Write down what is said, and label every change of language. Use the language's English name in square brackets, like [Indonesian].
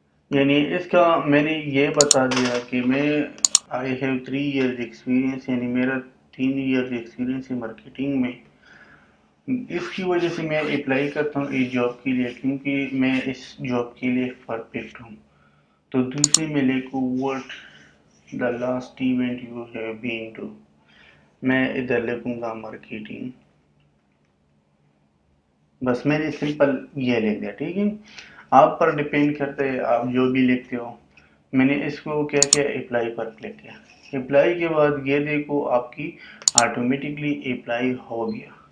[Urdu] یعنی اس کا میں نے یہ بتا دیا کہ میں [English] I have 3 years experience، [Urdu] یعنی میرا [English] 3 years experience [Urdu] ہے مارکیٹنگ میں. اس کی وجہ سے میں اپلائی کرتا ہوں اس جاب کے لیے، کیونکہ میں اس جاب کے لیے پرفیکٹ ہوں. تو دوسرے میں لکھوں [English] what the last event you have been to. [Urdu] میں ادھر لکھوں گا مارکیٹنگ. بس میں نے سمپل یہ لکھ دیا. ٹھیک ہے، آپ پر ڈیپینڈ کرتا ہے آپ جو بھی لکھتے ہو. میں نے اس کو کیا کیا، اپلائی پر کلک کیا. اپلائی کے بعد یہ دیکھو آپ کی آٹومیٹکلی اپلائی ہو گیا.